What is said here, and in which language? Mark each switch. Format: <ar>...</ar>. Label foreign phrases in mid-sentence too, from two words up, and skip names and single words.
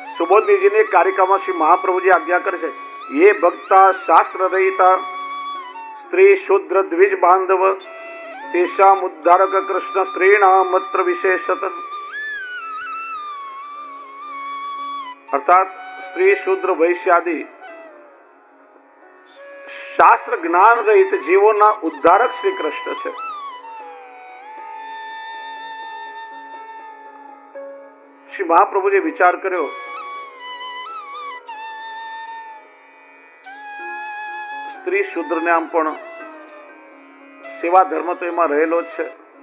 <gu>પ્રબોધનીજીની કારિકામાં શ્રી મહાપ્રભુજી આજ્ञा કરે છે,</gu> <sa>ये भक्ता शास्त्र रहिता स्त्री शूद्र द्विज बांधव तेषाम उद्धारक कृष्ण स्त्रीणाम मत्र विशेषत।</sa> <gu>અર્થાત સ્ત્રી શૂદ્ર વૈશ્ય આદિ શાસ્ત્ર જ્ઞાન રહિત જીવોના ઉદ્ધારક શ્રી કૃષ્ણ છે। શ્રી મહાપ્રભુજીએ વિચાર કર્યો, સ્ત્રી શૂદ્રને આમ પણ સેવા ધર્મ તો એમાં રહેલો જ છે।</gu>